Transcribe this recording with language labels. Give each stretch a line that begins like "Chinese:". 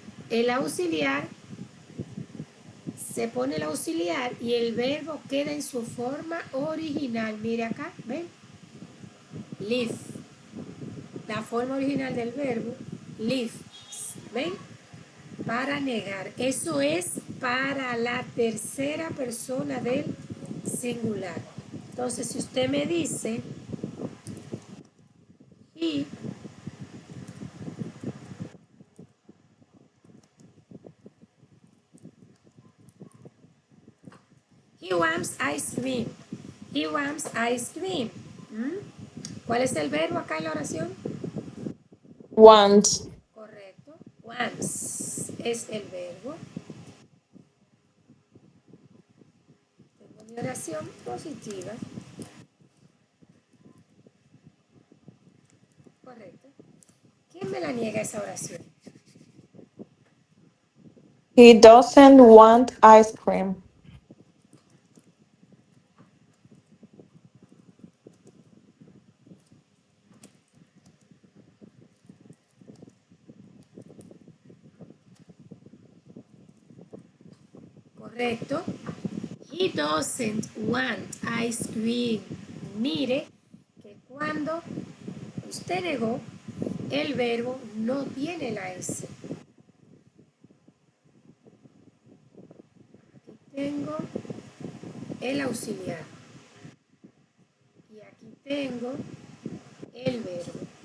Spanish: El auxiliar se pone el auxiliar y el verbo queda en su forma original. Mire acá, ven. Live. La forma original del verbo, live. ¿Ven? Para negar. Eso es para la tercera persona del singular. Entonces, si usted me dice,
English: he he wants ice cream. He wants ice cream. ¿Mm?
Spanish: ¿Cuál es el verbo acá en la oración?
English: Want.
Spanish: Correcto. Wants es el verbo. Tengo mi oración positiva. Correcto. ¿Quién me la niega esa oración?
English: He doesn't want ice cream.
Spanish: Correcto.
English: He doesn't want ice cream.
Spanish: Mire que cuando usted negó, el verbo no tiene la S. Aquí tengo el auxiliar. Y aquí tengo el verbo.